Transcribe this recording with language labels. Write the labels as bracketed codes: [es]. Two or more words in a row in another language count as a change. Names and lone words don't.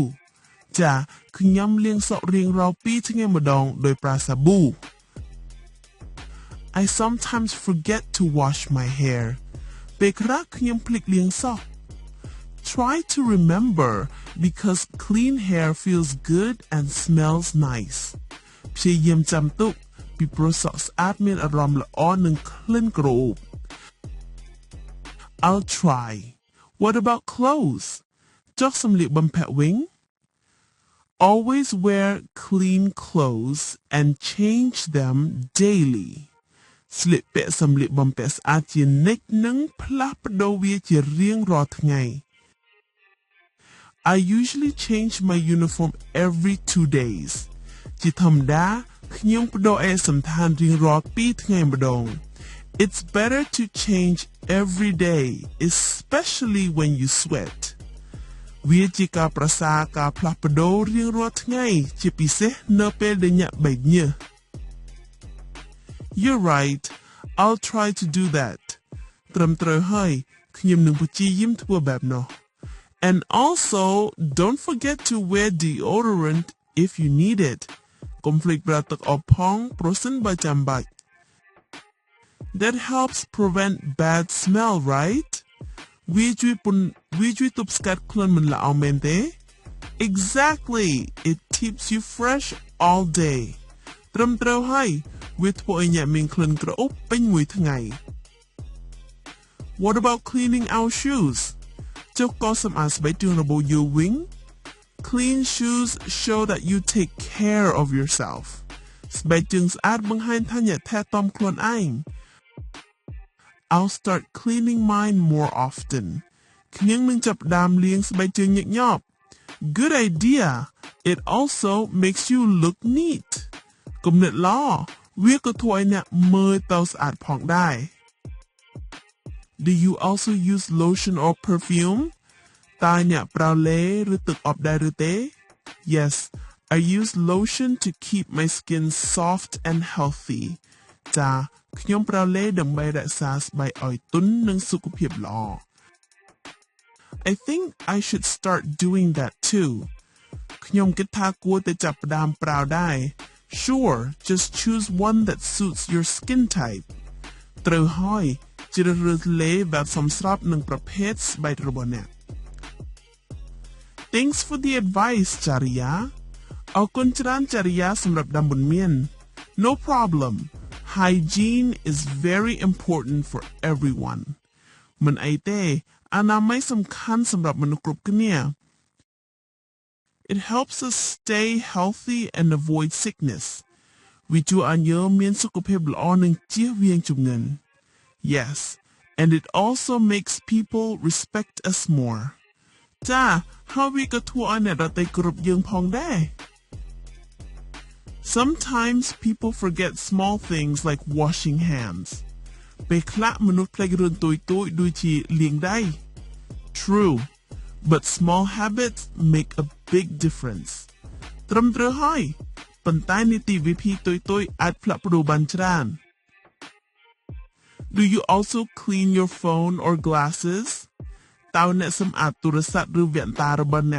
[km] ចាខ្ញុំលាងសក់រៀងរាល់2ថ្ងៃម្ដងដោយប្រើសាប៊ូ [en] I sometimes forget to wash my hair. [km] ពេលខ្លះខ្ញុំភ្លេចលាងសក់ [en] Try to remember because clean hair feels good and smells nice. [km] ព្យាយាមចាំទុកពីព្រោះសក់ស្អាតមានអារម្មណ៍ល្អនិងក្លិនក្រអូប [en] I'll try. What about clothes? [km] ចុះសម្លៀកបំពាក់វិញ [en] Always wear clean clothes and change them daily. [km] ស្លៀកពាក់សម្លៀកបំពាក់ស្អាតជានិច្ចនិងផ្លាស់ប្ដូរវាជារៀងរាល់ថ្ងៃ [en] I usually change my uniform every 2 days [km] ជាធម្មតាខ្ញុំប្ដូរឯកសណ្ឋានរៀងរាល់2ថ្ងៃម្ដង [en] It's better to change every day especially when you sweat [km] វាជាការប្រសើរការផ្លាស់ប្ដូររៀងរាល់ថ្ងៃជាពិសេសនៅពេលដែលអ្នកបែកញើស [en] You're right I'll try to do that [km] ត្រឹមត្រូវហើយខ្ញុំនឹងព្យាយាមធ្វើបែបនោះ [en] And also don't forget to wear deodorant if you need it [km] កុំភ្លេចប្រើទឹកអបផងប្រសិនបើចាំបាច់ [en] That helps prevent bad smell right [km] វាជួយទប់ស្កាត់ក្លិនមិនល្អមែនទេ [en] Exactly it keeps you fresh all day [km] ត្រឹមត្រូវហើយវាធ្វើឲ្យអ្នកមានក្លិនក្រអូបពេញមួយថ្ងៃ [en] What about cleaning our shoes [km] ចុះក៏សម្អាតស្បែកជើងរបស់យើងវិញ [en] Clean shoes show that you take care of yourself [km] ស្បែកជើងស្អាតបង្ហាញថាអ្នកថែទាំខ្លួនឯង [en] I'll start cleaning mine more often [km] ខ្ញុំនឹងចាប់ផ្ដើមលាងស្បែកជើងញឹកញាប់ [en] Good idea it also makes you look neat [km] គំនិតល្អវាក៏ធ្វើឲ្យអ្នកមើលទៅស្អាតផងដែរ [en] Do you also use lotion or perfume [km] តើអ្នកប្រើឡេឬទឹកអប់ដែរឬទេ [en] Yes I use lotion to keep my skin soft and healthy [km] ចាខ្ញុំប្រើឡេដើម្បីរក្សាស្បែកឲ្យទន់និងសុខភាពល្អ [en] I think I should start doing that too [km] ខ្ញុំគិតថាគួរតែចាប់ផ្ដើមប្រើដែរ [en] Sure just choose one that suits your skin type [km] ត្រូវហើយជ្រើសរើសឡេបែបសមស្របនឹងប្រភេទស្បែករបស់អ្នក [en] Thanks for the advice [km] ចារីយ៉ាអរគុណច្រើនចារីយ៉ាសម្រាប់ដំបូន្មាន [en] No problem Hygiene is very important for everyone [km] មិនអីទេអនាម័យសំខាន់សម្រាប់មនុស្សគ្រប់គ្នា [en] It helps us stay healthy and avoid sickness [km] វាជួយឲ្យយើងមានសុខភាពល្អនិងជៀសវាងជំងឺ [en] Yes and it also makes people respect us more [km] ចាហើយវាក៏ធ្វើឲ្យអ្នកដទៃគោរពយើងផងដែរ [en] Sometimes people forget small things like washing hands [km] ពេលខ្លះមនុស្សភ្លេចរឿងតូចៗដូចជាលាងដៃ [en] True but small habits make a big difference [km] ត្រឹមត្រូវហើយប៉ុន្តែនីតិវិធីតូចៗអាចផ្លាស់ប្ដូរបានច្រើន [en] Do you also clean your phone or glasses [km] តើអ្នកសម្អាតទូរស័ព្ទឬវ៉ែនតារបស់អ្នក